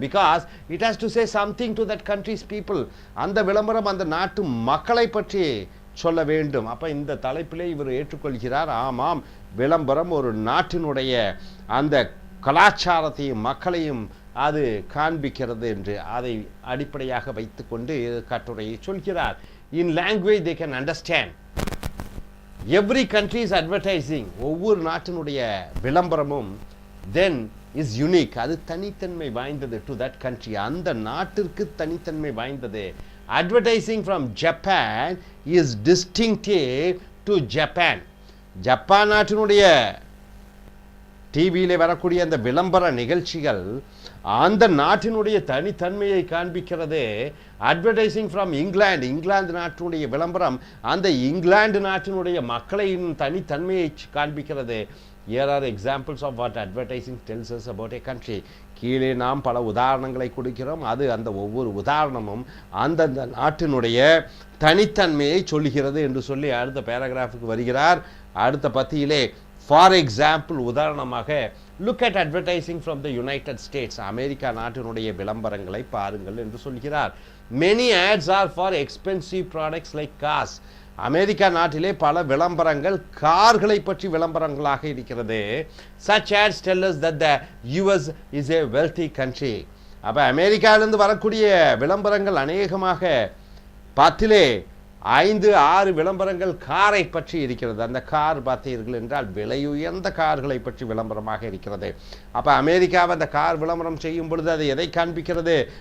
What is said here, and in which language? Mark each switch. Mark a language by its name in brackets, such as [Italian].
[English] Because it has to say something to that country's people. [Tamil] அந்த விளம்பரம் அந்த நாட்டு மக்களை பற்றி சொல்ல வேண்டும். அப்போ இந்த தலைப்பிலே இவர் ஏற்றுக்கொள்கிறார். ஆமாம், விளம்பரம் ஒரு நாட்டினுடைய அந்த கலாச்சாரத்தையும் மக்களையும் அது காண்பிக்கிறது என்று அதை அடிப்படையாக வைத்துக்கொண்டு கட்டுரையை சொல்கிறார். [English] In language they can understand. Every country is advertising. [Tamil] ஒவ்வொரு நாட்டினுடைய விளம்பரமும் [English] then is unique. [Tamil] அது தனித்தன்மை வாய்ந்தது [English] to that country. [Tamil] அந்த நாட்டிற்கு தனித்தன்மை வாய்ந்தது. [English] Advertising from Japan is distinctive to Japan. [Tamil] Japan நாட்டினுடைய டிவியிலே வரக்கூடிய அந்த விளம்பர நிகழ்ச்சிகள் அந்த நாட்டினுடைய தனித்தன்மையை காண்பிக்கிறது. [English] advertising from England, [Tamil] இங்கிலாந்து நாட்டினுடைய விளம்பரம் அந்த இங்கிலாந்து நாட்டினுடைய மக்களின் தனித்தன்மையை காண்பிக்கிறது. [English] Here are examples of what advertising tells us about a country. [Tamil] கீழே நாம் பல உதாரணங்களை கொடுக்கிறோம். அது அந்த ஒவ்வொரு உதாரணமும் அந்தந்த நாட்டினுடைய தனித்தன்மையை சொல்லுகிறது என்று சொல்லி அடுத்த பேராகிராஃபுக்கு வருகிறார். அடுத்த பத்தியிலே [English] for example [Tamil] உதாரணமாக [English] look at advertising from the United States, [Tamil] America நாட்டினுடைய விளம்பரங்களை பாருங்கள் என்று சொல்கிறார். [English] Many ads are for expensive products like cars. [Tamil] America நாட்டிலே பல விளம்பரங்கள் கார்களை பற்றி விளம்பரங்களாக இருக்கிறது. [English] such ads tell us that the US is a wealthy country. [Tamil] அப்போ அமெரிக்காவிலிருந்து வரக்கூடிய விளம்பரங்கள் அநேகமாக 10லே 5-6 விளம்பரங்கள் காரை பற்றி இருக்கிறது. அந்த கார் பார்த்தீர்கள் என்றால் விலையுயர்ந்த கார்களை பற்றி விளம்பரமாக இருக்கிறது. அப்போ அமெரிக்காவை அந்த கார் விளம்பரம் செய்யும் பொழுது அது எதை காண்பிக்கிறது?